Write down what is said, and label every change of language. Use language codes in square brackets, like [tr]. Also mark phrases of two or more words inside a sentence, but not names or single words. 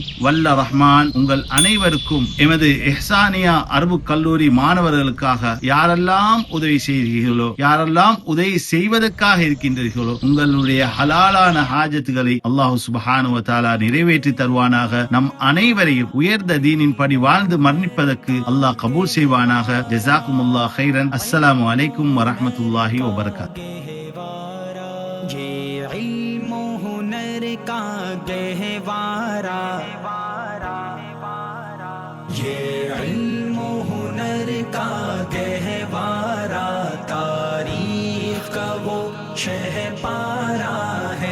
[ta] வல்ல ரஹ்மான் உங்கள் அனைவருக்கும் எமது இஹ்சானியா அரபு கல்லூரி மாணவர்களுக்காக யாரெல்லாம் உதவி செய்கிறீர்களோ, யாரெல்லாம் உதவி செய்வதற்காக இருக்கின்றீர்களோ, உங்களுடைய ஹலாலான ஹாஜத்துகளை [ar] الله سبحانه وتعالى [ta] நிறைவேற்றி தருவானாக. நம் அனைவரையும் உயர்ந்த தீனின் படி வாழ்ந்து மரணிப்பதற்கு அல்லாஹ் கபூல் செய்வானாக. [ar] جزاكم الله خيرا. السلام عليكم ورحمة الله وبركاته. [ur] یہ علم ہنر کا گہوارہ، یہ علم ہنر کا گہوارہ، تاریخ کا وہ شہ پارہ ہے.